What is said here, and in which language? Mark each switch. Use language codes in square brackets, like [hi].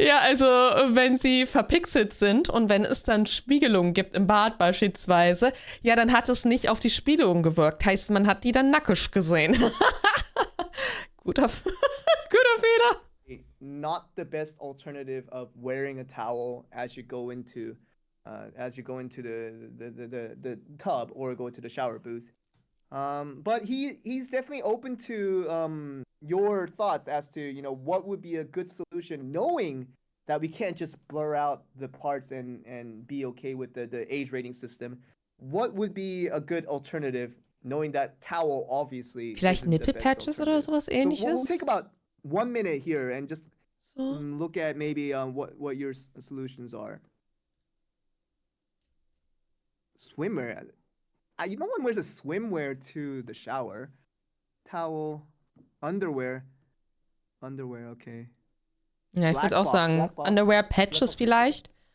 [de] Ja, also wenn sie verpixelt sind und wenn es dann Spiegelungen gibt im Bad beispielsweise, ja, dann hat es nicht auf die Spiegelung gewirkt. Heißt, man hat die dann nackig gesehen. Guter Fehler. [en] Not the best alternative of wearing a towel as you go into the tub or go to the shower booth. But he's definitely open to your thoughts as to what would be a good solution, knowing that we can't just blur out the parts and be okay with the age rating system. What would be a good alternative, knowing that towel obviously [de] Vielleicht Nipple-Patches oder sowas ähnliches? [en] So we'll take about 1 minute here and just look at maybe what your solutions are. Swimwear. No one wears a swimwear to the shower. Towel, Underwear, okay. [de] Ja, ich würde auch sagen, Underwear-Patches vielleicht.